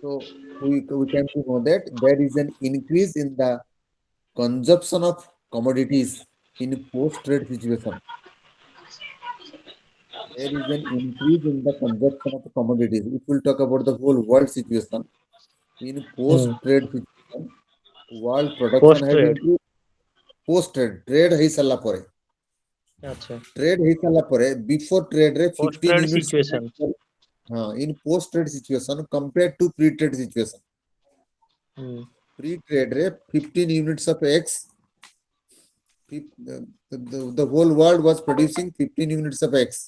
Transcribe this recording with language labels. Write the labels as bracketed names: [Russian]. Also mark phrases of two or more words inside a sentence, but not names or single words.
[English] So we can know that there is an increase in the consumption of commodities in post-trade situation. There is an increase in the consumption of commodities. If we talk about the whole world situation, in Hmm. post-trade situation, world production Post has trade. increased. Post-trade, trade [Odia] ହେଇ ସାରିଲା ପରେ, আচ্ছা। trade ହେଇ ସାରିଲା ପରେ, [English] before trade ରେ Post 15 trade units, situation. in post-trade situation compared to pre-trade situation. Hmm. Pre-trade रे 15 units of X, the whole world was producing 15 units of X.